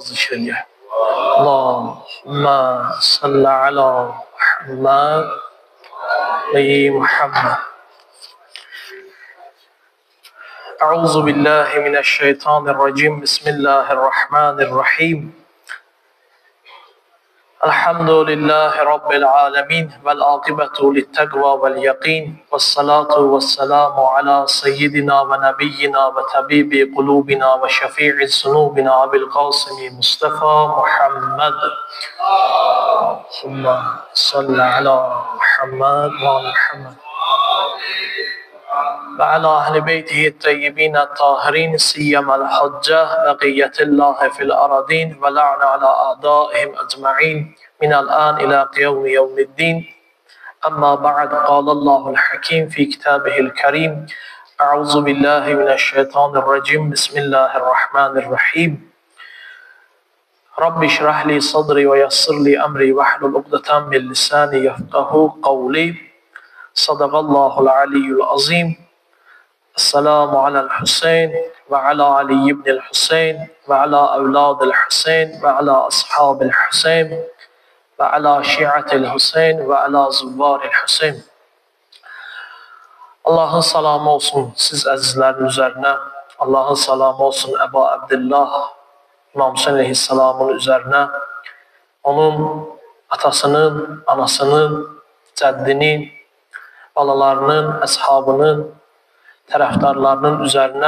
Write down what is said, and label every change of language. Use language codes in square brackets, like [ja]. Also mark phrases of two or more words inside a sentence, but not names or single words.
[az] zikr eləyək. [ar] اللهم صل على محمد و محمد. أعوذ بالله من الشيطان الرجيم. بسم الله الرحمن الرحيم. الحمد لله رب العالمين. والعاقبة للتقوى واليقين. والصلاة والسلام على سيدنا ونبينا وطبيب قلوبنا وشفيع ذنوبنا أبي القاسم مصطفى محمد. اللهم صل على محمد و محمد. وعلى أهل بيته الطيبين الطاهرين سيما الحجة بقية الله في الأراضين ولعن على أعدائهم أجمعين من الآن إلى يوم الدين. أما بعد قال الله الحكيم في كتابه الكريم أعوذ بالله من الشيطان الرجيم بسم الله الرحمن الرحيم رب اشرح لي صدري ويسر لي أمري واحلل عقدة من لساني يفقهوا قولي صدق الله العلي العظيم. السلام على الحسين وعلى علي بن الحسين وعلى أولاد الحسين وعلى أصحاب الحسين وعلى شيعة الحسين وعلى زوار الحسين. [az] Allah'ın salamı olsun siz əzizlərin üzərinə. Allah'ın salamı olsun Əbu Abdillah İmam Hüseyin aleyhisselamın üzərinə. Onun atasının, anasının, cəddinin, balalarının, əshabının, tərəfdarlarının üzərinə.